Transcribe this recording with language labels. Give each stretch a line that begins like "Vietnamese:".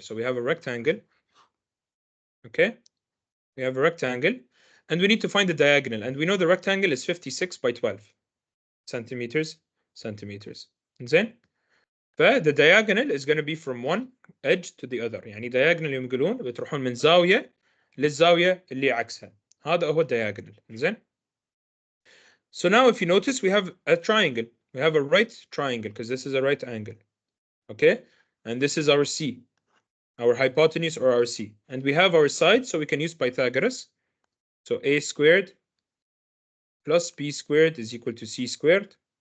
English: So we have a rectangle. Okay, we have a rectangle. And we need to find the diagonal. And we know the rectangle is 56 by 12 centimeters. And then the diagonal is going to be from one edge to the other.
Arabic: يعني diagonal يوم يقولون بتروحون من زاوية للزاوية اللي عكسها. هذا هو diagonal. إنزين.
English: So now if you notice we have a triangle. We have a right triangle because this is a right angle. Okay? And this is our C. Our hypotenuse or our C. And we have our side, so we can use Pythagoras. So A squared plus B squared is equal to C squared.